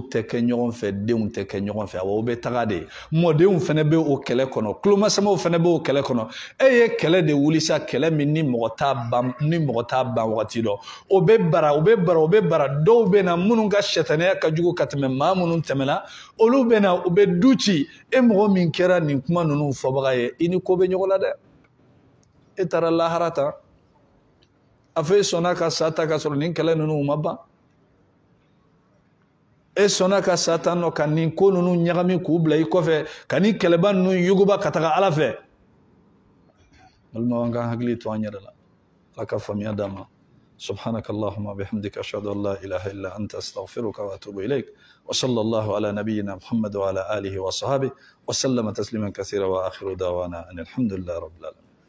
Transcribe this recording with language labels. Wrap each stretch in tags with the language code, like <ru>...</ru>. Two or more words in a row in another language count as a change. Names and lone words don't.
<bm>tɛ kɛ ɲɔgɔn fɛ denw tɛ kɛ ɲɔgɔn fɛ o bɛ taga de mɔdenw fana bɛ o kɛlɛ kɔnɔ tulomasamaw fana bɛ o kɛlɛ kɔnɔ e ye kɛlɛ de wuli sa kɛlɛ min ni mɔgɔ t'a ban wagati dɔ o bɛ bara dɔw bɛ na minnu ka sɛtanɛya ka jugu ka tɛmɛ maa minnu tɛmɛna olu bɛ na u bɛ du ci e mɔgɔ min kɛra nin kuma ninnu fɔbaga ye i ni ko bɛ ɲɔgɔn la dɛ e taara lahara ta a fɔ e sɔnna ka sa ta ka sɔrɔ nin kɛlɛ ninnu ma ban e sɔnna ka sa ta nɔ ka nin ko ninnu ɲagami k'u bila i kɔfɛ ka nin kɛlɛba ninnu yuguba ka taga ala fɛ balimaw an ka hakili to an yɛrɛ la ala ka faamuya d'an ma</bm> <ar>سبحانك اللهم وبحمدك أشهد أن لا إله إلا أنت أستغفرك وأتوب إليك وصلى الله على نبينا محمد وعلى آله وصحبه وسلم تسليما كثيرا وآخر دعوانا أن الحمد لله رب العالمين</ar>